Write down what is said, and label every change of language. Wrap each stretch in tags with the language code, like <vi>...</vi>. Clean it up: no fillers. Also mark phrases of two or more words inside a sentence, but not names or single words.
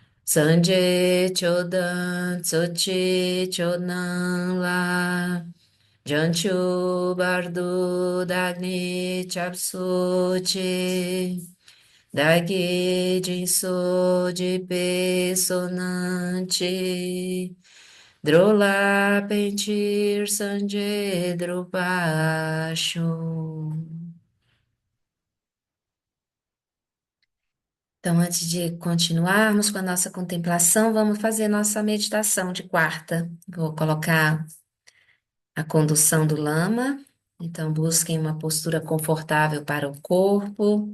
<bo>སངས་རྒྱས་ཆོས་དང་ཚོགས་ཀྱི་མཆོག་རྣམས་ལ། བྱང་ཆུབ་བར་དུ་བདག་ནི་སྐྱབས་སུ་མཆི། བདག་གིས་སྦྱིན་སོགས་བགྱིས་པའི་བསོད་ནམས་ཀྱིས། འགྲོ་ལ་ཕན་ཕྱིར་སངས་རྒྱས་འགྲུབ་པར་ཤོག.</bo> <pt>Então, antes de continuarmos com a nossa contemplação, vamos fazer nossa meditação de quarta. Vou colocar a condução do lama. Então, busquem uma postura confortável para o corpo.</pt>